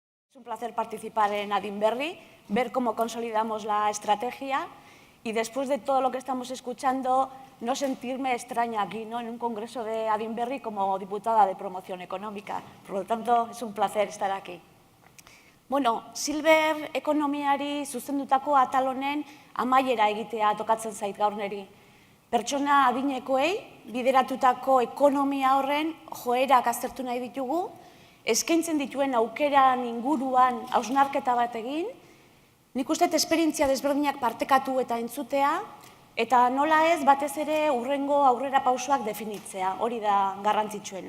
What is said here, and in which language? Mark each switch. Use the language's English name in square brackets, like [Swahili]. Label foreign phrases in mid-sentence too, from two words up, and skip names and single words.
[Spanish] Es un placer participar en Adinberri, ver cómo consolidamos la estrategia y después de todo lo que estamos escuchando, no sentirme extraña aquí, ¿no?, en un congreso de Adinberri como diputada de promoción económica. Por lo tanto, es un placer estar aquí. [Basque] Bueno, [English] silver ekonomiari [Basque] zuzendutako atal honen amaiera egitea tokatzen zait gaur niri. Pertsona adinekoei bideratutako ekonomia horren joerak aztertu nahi ditugu, eskaintzen dituen aukeran inguruan hausnarketa bat egin, nik uste esperientzia desberdinak partekatu eta entzutea, eta nola ez batez ere hurrengo aurrera pausoak definitzea, hori da garrantzitsuena.